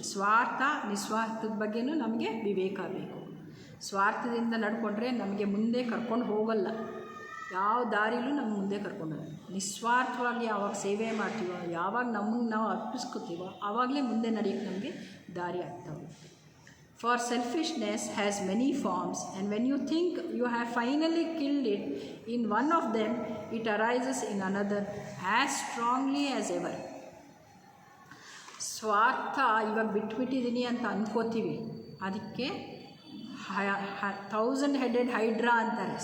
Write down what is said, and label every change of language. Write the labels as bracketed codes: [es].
[kn] ಸ್ವಾರ್ಥ ನಿಸ್ವಾರ್ಥದ ಬಗ್ಗೆನೂ ನಮಗೆ ವಿವೇಕ ಬೇಕು. ಸ್ವಾರ್ಥದಿಂದ ನಡ್ಕೊಂಡ್ರೆ ನಮಗೆ ಮುಂದೆ ಕರ್ಕೊಂಡು ಹೋಗಲ್ಲ, ಯಾವ ದಾರಿಲೂ ನಮ್ಮ ಮುಂದೆ ಕರ್ಕೊಂಡು ಹೋಗಲ್ಲ. ನಿಸ್ವಾರ್ಥವಾಗಿ ಯಾವಾಗ ಸೇವೆ ಮಾಡ್ತೀವೋ, ಯಾವಾಗ ನಮಗೆ ನಾವು ಅರ್ಪಿಸ್ಕೊತೀವೋ ಆವಾಗಲೇ ಮುಂದೆ ನಡೆಯೋಕ್ಕೆ ನಮಗೆ ದಾರಿ ಆಗ್ತಾ ಹೋಗುತ್ತೆ. [en] For selfishness has many forms, and when you think you have finally killed it in one of them, it arises in another as strongly as ever. [kn] ಸ್ವಾರ್ಥ ಇವಾಗ ಬಿಟ್ಬಿಟ್ಟಿದ್ದೀನಿ ಅಂತ ಅಂದ್ಕೋತೀವಿ, ಅದಕ್ಕೆ [en] 1000 headed hydra [kn] ಅಂತಾರೆ.